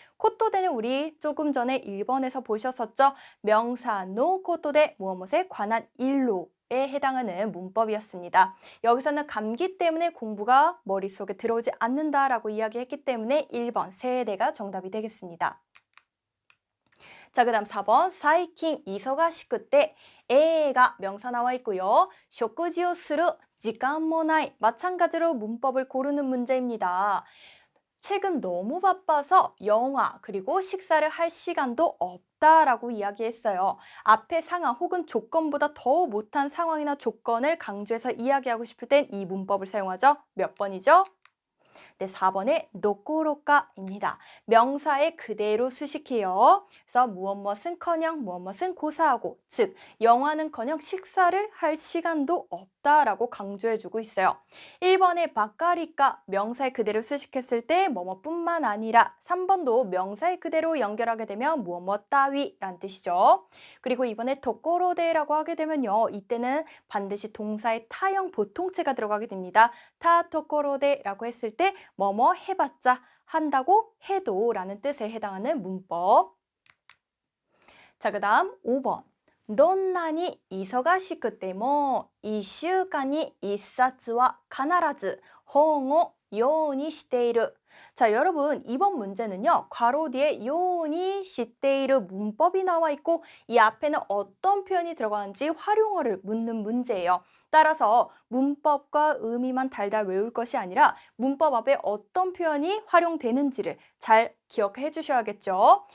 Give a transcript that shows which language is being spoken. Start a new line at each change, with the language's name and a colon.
Korean: 코토대는 우리 조금 전에 1번에서 보셨었죠. 명사 노 코토대 무엇무엇에 관한 일로 에 해당하는 문법이었습니다. 여기서는 감기 때문에 공부가 머릿속에 들어오지 않는다라고 이야기했기 때문에 1번 세대가 정답이 되겠습니다. 자, 그 다음 4번.
Japanese: 最近忙しくて
Korean: 에가 명사 나와 있고요.
Japanese: 食事をする時間もない.
Korean: 마찬가지로 문법을 고르는 문제입니다. 최근 너무 바빠서 영화 그리고 식사를 할 시간도 없다라고 이야기했어요. 앞의 상황 혹은 조건보다 더 못한 상황이나 조건을 강조해서 이야기하고 싶을 땐 이 문법을 사용하죠. 몇 번이죠? 네, 4번의 노코로카입니다. 명사에 그대로 수식해요. 그래서 무엇무엇은커녕 무엇무엇은 고사하고, 즉 영화는커녕 식사를 할 시간도 없다라고 강조해주고 있어요. 1번의 바까리까 명사에 그대로 수식했을 때 뭐뭐뿐만 아니라, 3번도 명사에 그대로 연결하게 되면 무엇무엇 따위라는 뜻이죠. 그리고 이번에 도코로데라고 하게 되면요, 이때는 반드시 동사의 타형 보통체가 들어가게 됩니다. 타 도코로데라고 했을 때 뭐뭐 해봤자, 한다고 해도 라는 뜻에 해당하는 문법. 자, 그 다음 5번.
Japanese: どんなに忙しくても1週間に1冊は必ず本をようにしている.
Korean: 자, 여러분 이번 문제는요, 괄호 뒤에 요니 시테이르 문법이 나와 있고 이 앞에는 어떤 표현이 들어가는지 활용어를 묻는 문제예요. 따라서 문법과 의미만 달달 외울 것이 아니라 문법 앞에 어떤 표현이 활용되는지를 잘 기억해 주셔야겠죠.